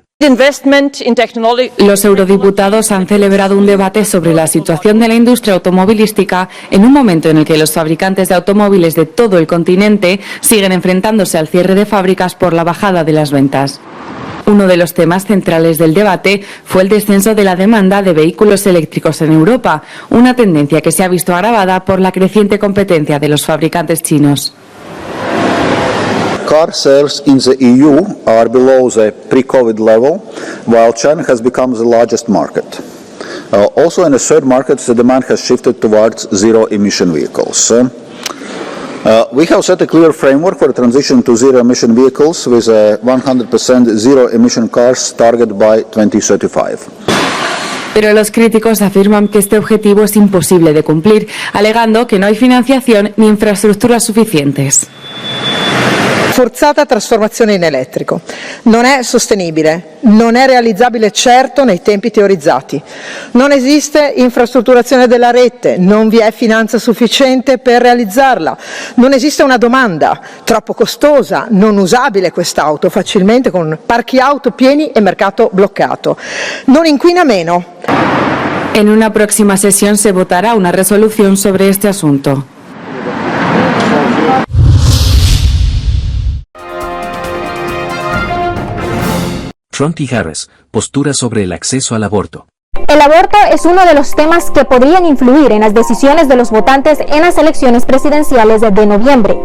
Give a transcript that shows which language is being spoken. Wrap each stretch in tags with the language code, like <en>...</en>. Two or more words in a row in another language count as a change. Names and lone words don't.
<es>Los eurodiputados han celebrado un debate sobre la situación de la industria automovilística en un momento en el que los fabricantes de automóviles de todo el continente siguen enfrentándose al cierre de fábricas por la bajada de las ventas. Uno de los temas centrales del debate fue el descenso de la demanda de vehículos eléctricos en Europa, una tendencia que se ha visto agravada por la creciente competencia de los fabricantes chinos.</es> <en>Car sales in the EU are below the pre-COVID level, while China has become the largest market. Also in the third market, the demand has shifted towards zero-emission vehicles. We have set a clear framework for transition to zero-emission vehicles with a 100% zero-emission cars target by 2035.</en> <es>Pero los críticos afirman que este objetivo es imposible de cumplir, alegando que no hay financiación ni infraestructuras suficientes.</es> <it>Forzata trasformazione in elettrico. Non è sostenibile, non è realizzabile certo nei tempi teorizzati. Non esiste infrastrutturazione della rete, non vi è finanza sufficiente per realizzarla. Non esiste una domanda, troppo costosa, non usabile quest'auto facilmente con parchi auto pieni e mercato bloccato. Non inquina meno.</it> <es>En una próxima sesión se votará una resolución sobre este asunto. Trump y Harris, postura sobre el acceso al aborto. El aborto es uno de los temas que podrían influir en las decisiones de los votantes en las elecciones presidenciales de noviembre.</es>